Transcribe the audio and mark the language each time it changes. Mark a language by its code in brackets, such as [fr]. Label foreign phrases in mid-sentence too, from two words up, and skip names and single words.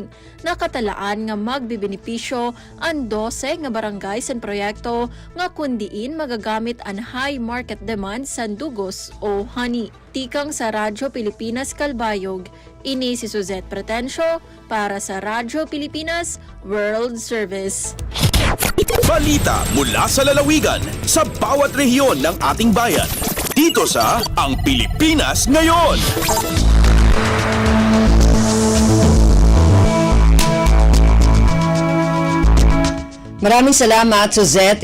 [war] Nakatalaan nga magbibenepisyo ang 12 nga barangay sa proyekto nga kundiin magagamit ang [en] high market demand [war] sa dugos o honey. Tikang sa Radyo Pilipinas Calbayog, ini si Suzette Pretencio para sa Radyo Pilipinas World Service. [tl] Balita mula sa lalawigan sa bawat rehiyon ng ating bayan. Dito sa Ang Pilipinas Ngayon. Maraming salamat, Suzette.